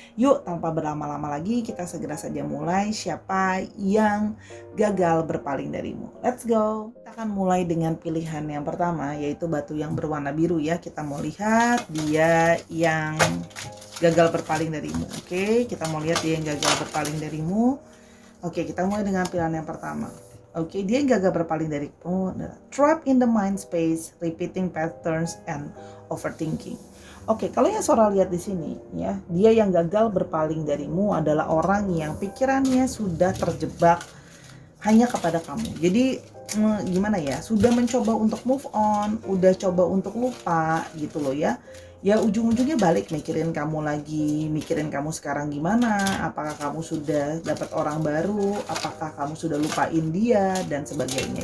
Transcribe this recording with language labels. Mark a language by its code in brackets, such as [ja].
[id] Yuk tanpa berlama-lama lagi kita segera saja mulai siapa yang gagal berpaling darimu. [en] Let's go. [id] Kita akan mulai dengan pilihan yang pertama yaitu batu yang berwarna biru ya. Kita mau lihat dia yang gagal berpaling darimu. Oke, kita mau lihat dia yang gagal berpaling darimu. Oke, kita mulai dengan pilihan yang pertama. Oke, dia yang gagal berpaling darimu. [en] Trapped in the mind space, repeating patterns and overthinking. [id] Oke, kalau yang Sora lihat di sini ya, dia yang gagal berpaling darimu adalah orang yang pikirannya sudah terjebak hanya kepada kamu. Jadi gimana ya, sudah mencoba untuk move on, udah coba untuk lupa gitu loh ya. Ya ujung-ujungnya balik mikirin kamu lagi, mikirin kamu sekarang gimana, apakah kamu sudah dapat orang baru, apakah kamu sudah lupain dia dan sebagainya.